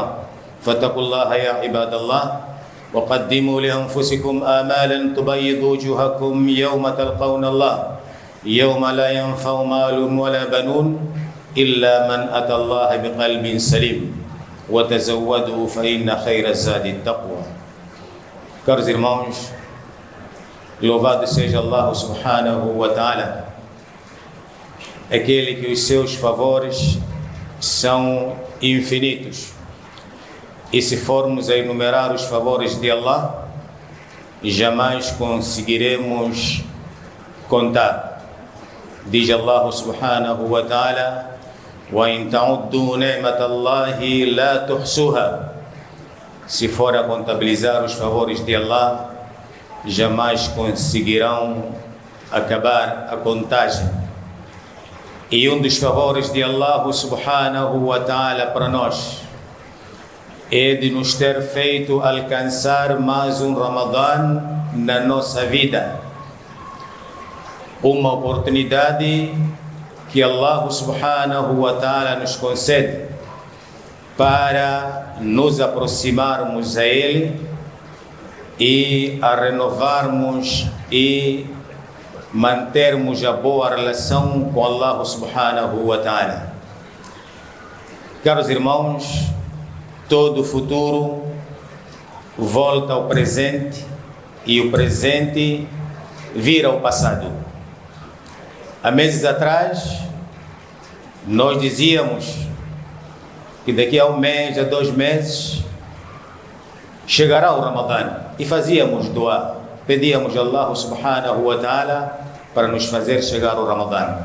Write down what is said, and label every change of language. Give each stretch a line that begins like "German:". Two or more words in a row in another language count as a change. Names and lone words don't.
Arabic: فاتقوا الله يا عباد الله وقدموا لأنفسكم آمالا تبيض وجوهكم يوم تلقون الله يوم لا ينفع مال ولا بنون إلا من أتى الله بقلب سليم وتزودوا فإن خير الزاد التقوى.
Portuguese: Caros irmãos, louvado seja Allah
Arabic: سبحانه وتعالى,
Portuguese: aquele que os seus favores são infinitos. E se formos a enumerar os favores de Allah, jamais conseguiremos contar. Diz Allah
Arabic: سبحانه وتعالى: وَإِن تَعُدُّوا نِعْمَةَ اللَّهِ لَا تُحْصُوهَا.
Portuguese: Se for a contabilizar os favores de Allah, jamais conseguirão acabar a contagem. E um dos favores de Allah
Arabic: سبحانه وتعالى
Portuguese: para nós é de nos ter feito alcançar mais um Ramadã na nossa vida. Uma oportunidade que Allah
Arabic: سبحانه وتعالى
Portuguese: nos concede para nos aproximarmos a Ele e a renovarmos e mantermos a boa relação com Allah
Arabic: سبحانه وتعالى.
Portuguese: Caros irmãos, todo futuro volta ao presente e o presente vira ao passado. Há meses atrás, nós dizíamos que daqui a um mês, a 2 meses, chegará o Ramadã e fazíamos dua, pedíamos a Allah
Arabic: سبحانه وتعالى
Portuguese: para nos fazer chegar o Ramadã.